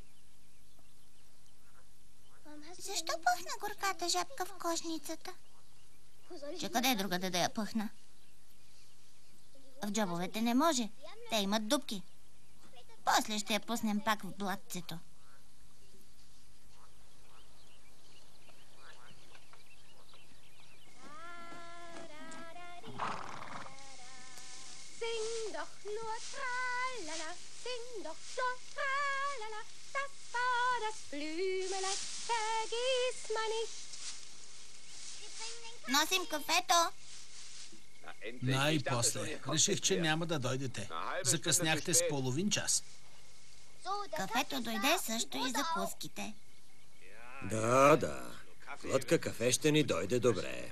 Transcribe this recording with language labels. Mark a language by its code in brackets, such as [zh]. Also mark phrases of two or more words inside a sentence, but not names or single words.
[bg] Защо пъхна горката жабка в кошницата? Че къде другаде да я пъхна? В джобовете не може. Те имат дупки. После ще я пуснем пак в блатцето. [de] Sing doch nur tralala, sing doch nur tralala, das war das Blümelein, vergiss man nicht. [bg] Носим кафето. Най-после. Реших, че няма да дойдете. Закъсняхте с половин час. Кафето дойде също и закуските. Да. Глътка кафе ще ни дойде добре.